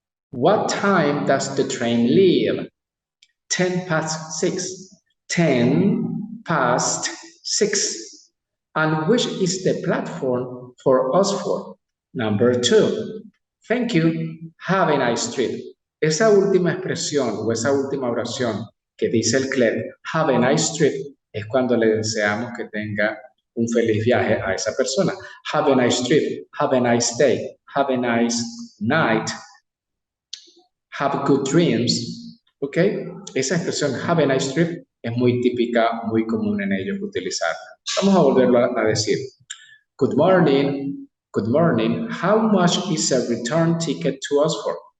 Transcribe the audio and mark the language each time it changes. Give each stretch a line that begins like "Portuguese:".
English: What time does the train leave? 6:10. 6:10. And which is the platform for Oxford? Number 2. Thank you. Have a nice trip.
Spanish: Esa última expresión o esa última oración que dice el clerk,
English: have a nice trip,
Spanish: es cuando le deseamos que tenga un feliz viaje a esa persona.
English: Have a nice trip, have a nice day, have a nice night, have good dreams. ¿Ok?
Spanish: Esa expresión,
English: have a nice trip,
Spanish: es muy típica, muy común en ellos utilizarla. Vamos a volverlo a decir.
English: Good morning. Good morning. How much is a return ticket to Oxford?